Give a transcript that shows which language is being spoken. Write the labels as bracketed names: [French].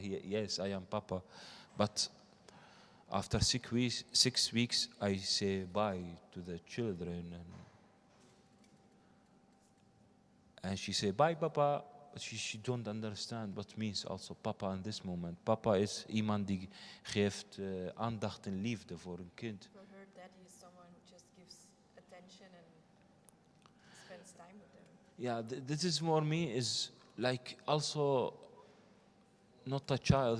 [English] Yes, I am Papa. But after 6 weeks, I say bye to the children, and she say, bye, Papa. But she don't understand what means also Papa in this moment. [Dutch] Papa is iemand die geeft aandacht en liefde voor een kind. [English] Daddy is someone who just gives attention and spends time with them. Yeah, this is for me is like also not a child.